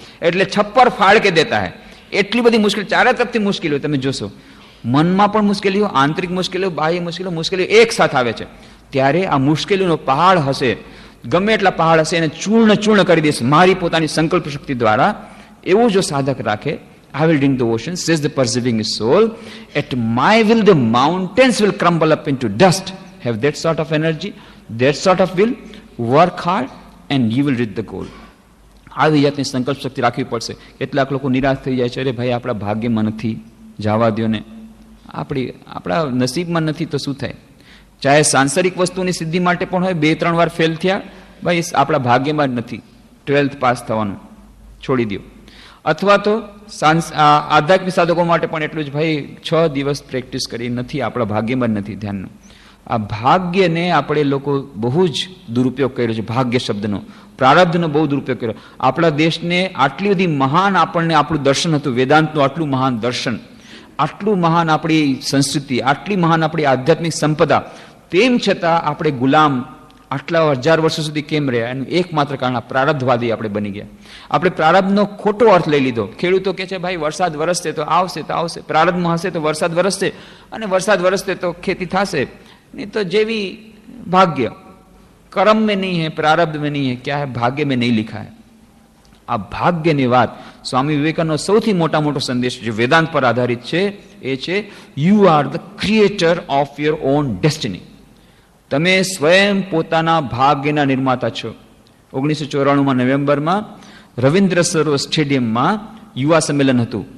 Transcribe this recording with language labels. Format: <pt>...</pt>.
<gu>એટલે</gu> <hi>છપ્પર ફાડ કે દેતા હૈ.</hi> <gu>એટલી બધી મુશ્કેલી, ચારે તરફથી મુશ્કેલીઓ તમે જોશો. મનમાં પણ મુશ્કેલીઓ, આંતરિક મુશ્કેલીઓ, બાહ્ય મુશ્કેલીઓ એક સાથે આવે છે. ત્યારે આ મુશ્કેલીઓનો પહાડ હશે, ગમે એટલા પહાડ હશે એને ચૂર્ણ કરી દેશે મારી પોતાની સંકલ્પ શક્તિ દ્વારા. એવું જો સાધક રાખે,</gu> <en>I will drink the ocean, says the persevering soul. At my will, the mountains will crumble up into dust. Have that sort of energy, that sort of will, work hard and you will reach the goal.</en> <gu>આવી જાતની સંકલ્પ શક્તિ રાખવી પડશે. કેટલાક લોકો નિરાશ થઈ જાય છે, અરે ભાઈ આપણા ભાગ્યમાં નથી, જવા દો ને, આપણા નસીબમાં નથી તો શું થાય. ચાહે સાંસારિક વસ્તુની સિદ્ધિ માટે પણ હોય, 2-3 વાર ફેલ થયા, ભાઈ આપણા ભાગ્યમાં જ નથી 12th પાસ થવાનું, છોડી દો. અથવા તો આધ્યાત્મિક સાધકો માટે પણ એટલું જ, ભાઈ 6 દિવસ પ્રેક્ટિસ કરી, નથી આપણા ભાગ્યમાં જ નથી ધ્યાનનું. આ ભાગ્યને આપણે લોકો બહુ જ દુરુપયોગ કર્યો છે. ભાગ્ય શબ્દનો, પ્રારબ્ધનો બહુ દુરુપયોગ કર્યો. આપણા દેશને આટલી બધી મહાન આપણને આપણું દર્શન હતું, વેદાંતનું આટલું મહાન દર્શન, આટલું મહાન આપણી સંસ્કૃતિ, આટલી મહાન આપણી આધ્યાત્મિક સંપદા, તેમ છતાં આપણે ગુલામ આટલા 1000 વર્ષો સુધી કેમ રહ્યા? એનું એકમાત્ર કારણ પ્રારબ્ધવાદી આપણે બની ગયા. આપણે પ્રારબ્ધનો ખોટો અર્થ લઈ લીધો. ખેડૂતો કહે છે ભાઈ વરસાદ વરસશે તો આવશે, પ્રારબ્ધમાં હશે તો વરસાદ વરસશે, અને વરસાદ વરસશે તો ખેતી થશે.</gu> <hi>नहीं तो जेवी भाग्य, कर्म में नहीं है, प्रारब्ध में नहीं है, क्या है भाग्य में नहीं लिखा है.</hi> <gu>આ ભાગ્યની વાત સ્વામી વિવેકાનંદનો સૌથી મોટો સંદેશ જે વેદાંત પર આધારિત છે એ છે,</gu> <en>You are the creator of your own destiny.</en> <gu>તમે સ્વયં પોતાના ભાગ્યના નિર્માતા છો. 1994 નવેમ્બરમાં રવિન્દ્ર સરોવર સ્ટેડિયમમાં યુવા સંમેલન હતું.</gu>